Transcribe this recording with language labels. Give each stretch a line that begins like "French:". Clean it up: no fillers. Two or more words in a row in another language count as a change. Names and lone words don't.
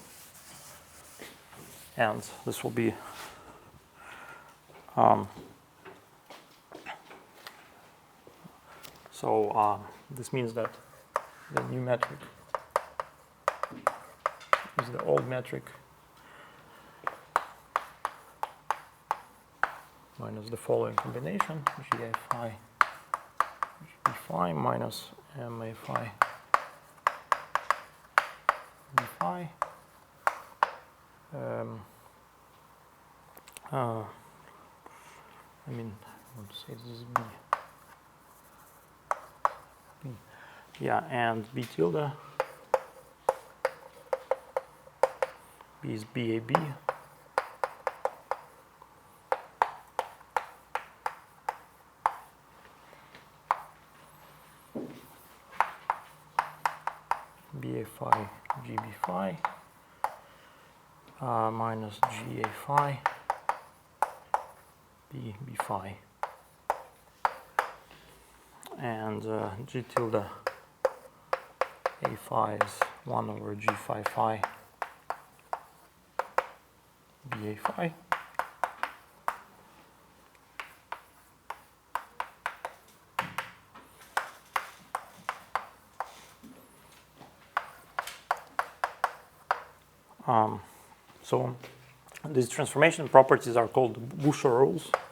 English: And this will be this means that the new metric is the old metric minus the following combination, GA phi, GB phi minus MA phi, B phi. I want to say this is B. Yeah, and B tilde. B is BAB. BA phi, GB phi, minus GA phi, B phi. And G tilde A phi is 1 over G phi phi, BA phi. So these transformation properties are called Buscher rules.